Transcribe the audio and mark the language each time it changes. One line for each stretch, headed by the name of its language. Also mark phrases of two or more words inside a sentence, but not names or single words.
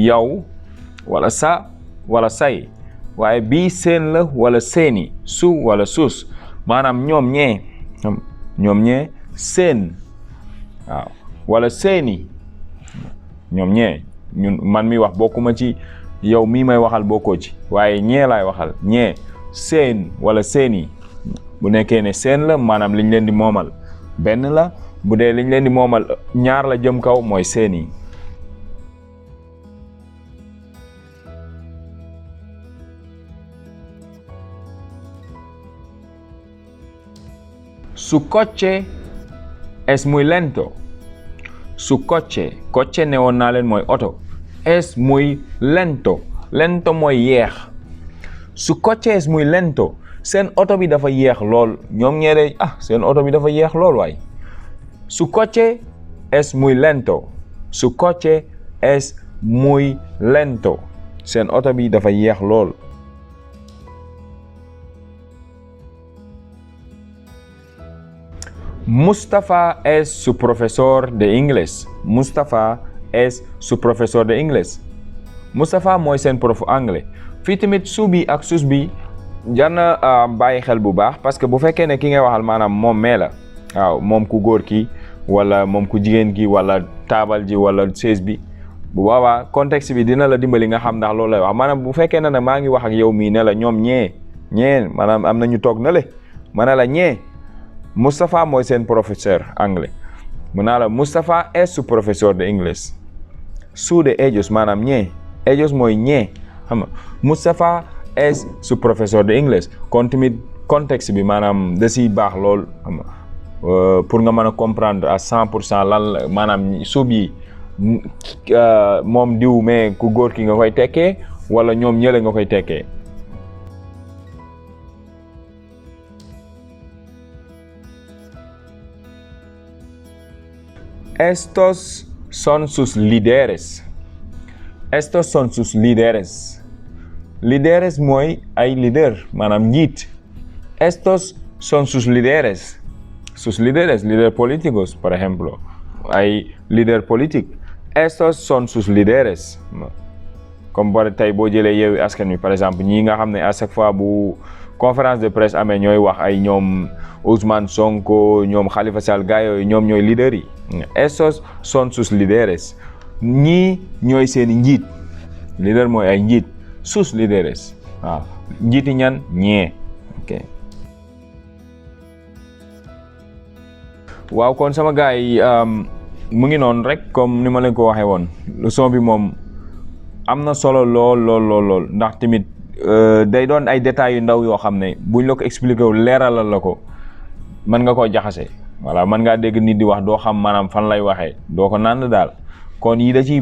Wolof: yow wala sa wala say waaye bii seen la wala seeni su wala sus maanaam ñoom ñee seen waaw wala seeni ñoom ñee ñun man mi wax bokkuma ci yow mii may waxal bokkoo ci waaye ñee laay waxal ñee seen wala seeni bu nekkee ne seen la maanaam liñ leen di moomal benn la bu dee liñ leen di moomal ñaar la jëm kaw mooy seeni.
Spanish: Su coche es muy lento. Su coche
Wolof: ne woon naa leen mooy oto.
Spanish: Es muy lento. Lento
Wolof: mooy yeex.
Spanish: Su coche es muy lento.
Wolof: Seen oto bi dafa yeex lool ñoom ñeere seen oto bi dafa yeex lool waay.
Spanish: Su coche es muy lento. Su coche es muy lento.
Wolof: Seen oto bi dafa yeex lool.
Spanish: Mustafa es su profesor de inglés. Mustafa es su profesor de inglés.
Wolof: Mustafa mooy seen
French: prof anglais.
Wolof: Fii tamit su bi ak sus bi jar na bàyyi xel bu baax parce que bu fekkee ne ki ngay waxal maanaam moom mee la waaw moom ku góor ki wala moom ku jigéen ki wala taabal ji wala chaise bi bu boobaa contexte bi dina la dimbali nga xam ndax loolu lay wax maanaam bu fekkee ne nag maa ngi wax ak yow mii ne la ñoom ñee maanaam am na ñu toog na le ma ne la ñee Mustafa mooy seen
French: professeur anglais
Wolof: mu naa la Mustafa
Spanish: es su professeur de inglés. Su de ellos
Wolof: maanaam ñee ellos mooy ñee xam nga Mustafa
Spanish: es su professeur de inglés
Wolof: kon tamit contexte bi maanaam da siy baax lool xam nga pour nga mën a
French: comprendre à 100%
Wolof: lan la maanaam suub yi moom diw mais ku góor ki nga koy tekkee wala ñoom ñële nga koy tekkee.
Spanish: Estos son sus líderes. Estos son sus líderes.
Wolof: Líderes mooy ay líder maanaam njiit.
Spanish: Estos son sus líderes. Sus líderes políticos por ejemplo ay
French: líder politique.
Spanish: Estos son sus líderes.
Wolof: comme boo tey boo jëlee Yewwi Askan Wi
French: par exemple
Wolof: ñii nga xam ne
French: à chaque fois
Wolof: bu
French: conférence de presse
Wolof: amee ñooy wax ay ñoom Ousmane Sonko ñoom Khalifa Sall gaa yooyu ñoom ñooy leaders yi.
Spanish: Esos son sus líderes.
Wolof: ñii ñooy seeni njiit. Leader mooy ay njiit.
Spanish: Sus líderes
Wolof: waaw njiiti ñan ñee ok. waaw kon sama gars yi mu ngi noonu rek comme ni ma leen ko waxee woon leçon bi moom am na solo lool ndax tamit day doon ay détails yu ndaw yoo xam ne buñ la ko expliqué wu leeralal la ko mën nga koo jaxase voilà mën ngaa dégg nit di wax doo xam maanaam fan lay waxee doo ko naan daal kon yi da ciy